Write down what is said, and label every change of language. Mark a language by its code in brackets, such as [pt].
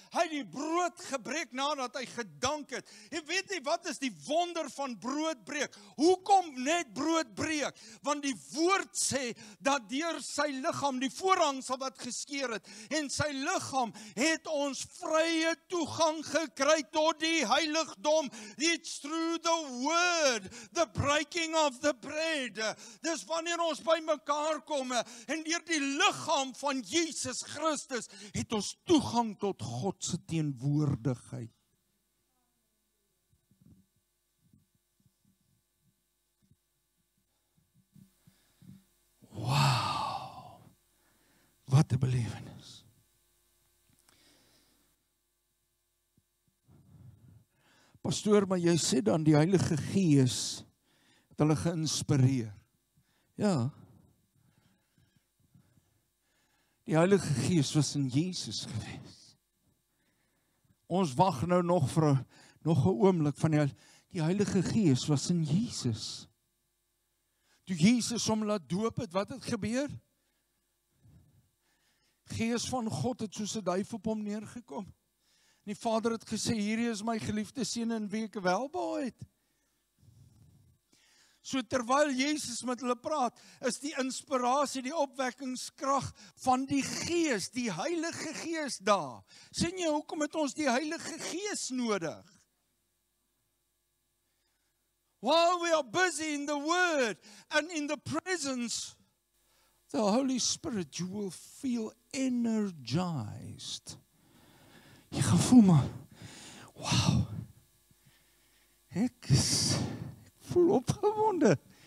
[af] Hy het die brood gebreek nadat hy gedank het. Jy weet nie, wat is die wonder van broodbreek? Hoekom net broodbreek? Want die woord sê, dat deur sy liggaam, die voorhangsel wat geskeur het, en sy liggaam, het ons vrye toegang gekry tot die heiligdom. [en] It's through the word, the breaking of the bread. [af] Dis wanneer ons by mekaar kom, en deur die liggaam van Jesus Christus, het ons toegang tot God se teenwoordigheid. Wow! Wat 'n belewenis. Pastoor, maar jy sê dan die Heilige Gees het hulle geïnspireer. Ja. Die Heilige Gees was in Jesus gewees. Ons wag nou nog vir nog 'n oomblik van die Heilige Gees was in Jesus. Toe Jesus hom laat doop het, wat het gebeur? Gees van God het soos 'n duif op hom neergekom. En die Vader het gesê, hierdie is my geliefde seun in wie ek welbehae het. So terwyl Jesus met hulle praat, is die inspirasie, die opwekkingskrag van die Gees, die Heilige Gees daar. Sien jy, hoekom het ons die Heilige Gees nodig? [en] While we are busy in the Word and in the presence of the Holy Spirit, you will feel energized. [af] Jy gaan voel maar, wow, ek voel opgewonde.